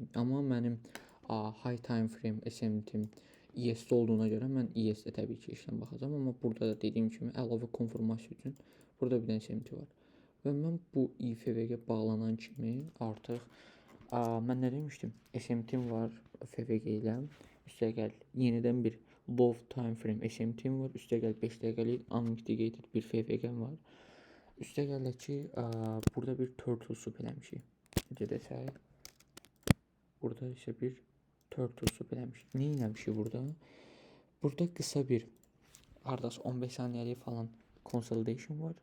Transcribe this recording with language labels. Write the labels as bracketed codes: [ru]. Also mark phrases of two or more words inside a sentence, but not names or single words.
[az] Amma mənim [en] high time frame [az] SMT-im ES-də olduğuna görə mən ES-də təbii ki işləm baxacağam, amma burada da dediyim kimi əlavə konfirmasiya üçün burada bir dənə SMT var. Və mən bu IFVG bağlanan kimi artıq mən nə demişdim? SMT-im var FVG ilə. Üstəgəl yenidən bir [en] low time frame [az] SMT-im var. Üstəgəl 5 dəqiqəlik unmitigated bir FVG-m var. Üstəgəl ki burada bir [en] turtle soup [az] eləmişik. Necə desək? Burada isə bir [en] turtle soup [az] eləmişik. Nə eləmişik burada? Burada qısa bir hardasa 15 saniyəlik falan consolidation var.